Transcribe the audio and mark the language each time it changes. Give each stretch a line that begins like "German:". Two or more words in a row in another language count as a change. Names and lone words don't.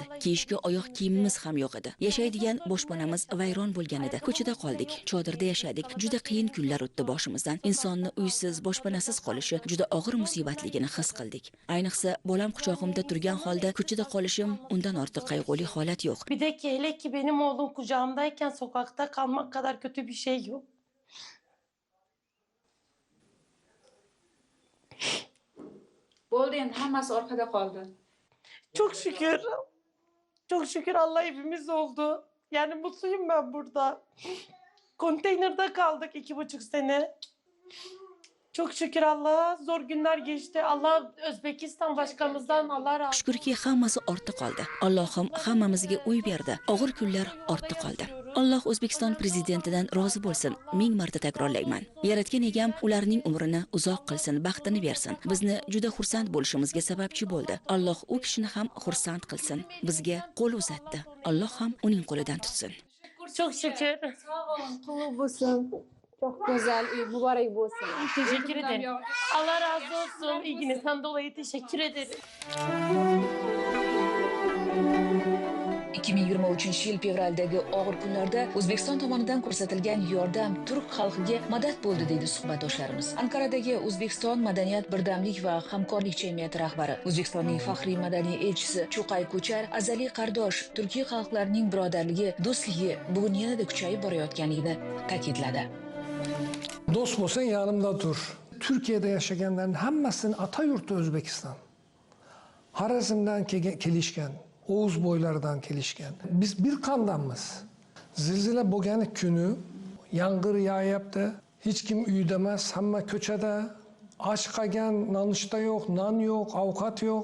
Uzbek: Kiyishga oyoq kiyimimiz ham yo'q edi. Yashaydigan boshpanamiz vayron bo'lgan edi. Ko'chada qoldik, chodirda yashadik. Juda qiyin kunlar o'tdi boshimizdan. Insonni uysiz, boshpanasiz qolishi juda og'ir musibatligini his qildik. Ayniqsa bolam quchog'imda turgan holda ko'chada qolishim undan ortiq qayg'uli holat yo'q.
Turkish: Bir de ki hele ki benim oğlum kucağımdayken sokakta kalmak kadar kötü bir şey yok.
Uzbek: Bo'ldi, endi hammasi orqada qoldi.
Turkish: Çok şükür. Çok şükür Allah hepimiz oldu. Yani mutluyum ben burada. Konteynerde kaldık 2,5 sene. Çok şükür Allah'a zor günler geçti. Allah Özbekistan başkanımızdan Allah razı olsun.
Uzbek: Shukrki hammasi ortda qoldi. Allohim hammamizga uy berdi. Og'ir kunlar ortda qoldi. Alloh O'zbekiston prezidentidan rozi bo'lsin. 1000 marta takrorlayman. Yaratgan egam ularning umrini uzoq qilsin, baxtini bersin. Bizni juda xursand bo'lishimizga sababchi bo'ldi. Alloh u kishini ham xursand qilsin. Bizga qo'l uzatdi. Alloh ham uning qo'lidan tutsin.
Turkish: Çok şükür. Sağ olun,
Uzbek: qulluq bo'lsin.
Turkish: Çok güzel, mübarek olsun. Teşekkür ederim. Allah razı olsun. İlginizden dolayı teşekkür ederim.
Uzbek: 2023-yil fevraldagi og'ir kunlarda O'zbekiston tomonidan ko'rsatilgan yordam turk xalqiga madad bo'ldi deydi suhbatdoshlarimiz. Ankaradagi O'zbekiston madaniyat, birdamlik va hamkorlik jamiyati rahbari, O'zbekistonning faxriy madaniy elchisi Cho'qay Ko'char azaliy qardosh turkiy xalqlarning birodarligi, do'stligi bugun yanada kuchayib borayotganligini ta'kidladi. Dost bo'lsang
Turkish: yanımda dur. Türkiye'de yaşayanların hammasının
Uzbek: ata yurti
Turkish: Özbekistan.
Uzbek: Harazmdan kelishgan, Oğuz boylardan kelishgan. Biz bir kandanmiz. Zilzila bo'lgan kuni yağmur yağyapti. Hech kim uyda emas, hamma ko'chada. Och qolgan, nonushta yo'q, non yo'q, ovqat yo'q.